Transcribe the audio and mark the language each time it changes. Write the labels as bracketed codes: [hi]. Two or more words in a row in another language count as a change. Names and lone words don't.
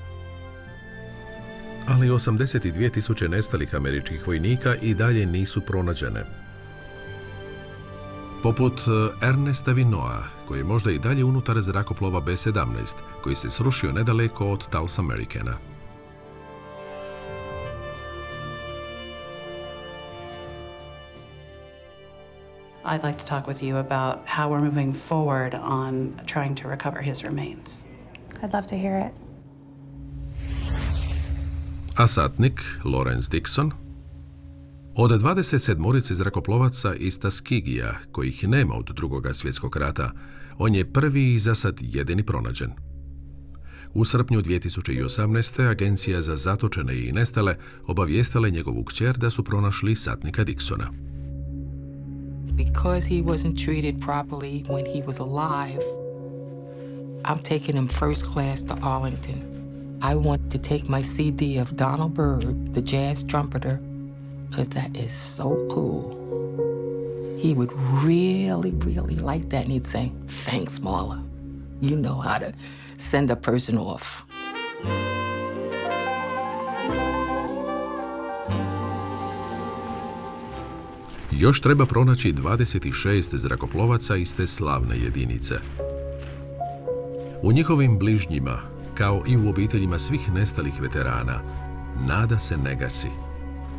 [hr] Ali 82.000 nestalih američkih vojnika i dalje nisu pronađene. Poput Ernesta Vinoa, koji je možda i dalje unutar zrakoplova B-17, koji se srušio nedaleko od Tulsamericana. [en] I'd like to talk with you about how we're moving forward on trying to recover his remains. I'd love to hear it. [hr] A satnik Lawrence Dixon? Od 27 zrakoplovaca iz Tuskegija, kojih nema od Drugog svjetskog rata, on je prvi i za sad jedini pronađen. U srpnju 2018. Agencija za zatočene i nestale obavijestila je njegovu kćer da su pronašli satnika Dixona. [en] Because he wasn't treated properly when he was alive, I'm taking him first class to Arlington. I want to take my CD of Donald Byrd, the jazz trumpeter, because that is so cool. He would really, really like that, and he'd say, "Thanks, Marla. You know how to send a person off." [hr] Još treba pronaći 26 zrakoplovaca iz te slavne jedinice. U njihovim bližnjima, kao i u obiteljima svih nestalih veterana, nada se ne gasi.